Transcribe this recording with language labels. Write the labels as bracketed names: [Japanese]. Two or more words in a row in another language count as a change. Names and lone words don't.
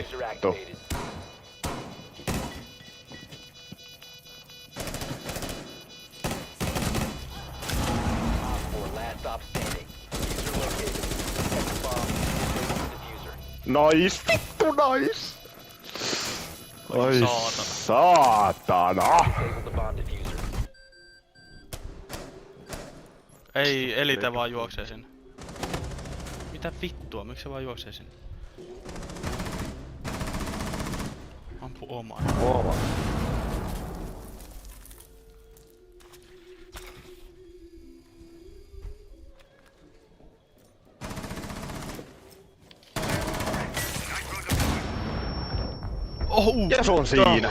[Finnish] vittu. [English] activated. Op 4 last stop standing. Diffuser located. Protect the bomb. Disable the diffuser. [Finnish] Nois, vittu nois! Oi saatana. saatana! [English] Disable the bomb diffuser. [Finnish] Ei, Elite vaan juoksee sinne. Mitä vittua, miksi se vaan juoksee sinne? Ampu omaan. Kova. Ja se on siinä.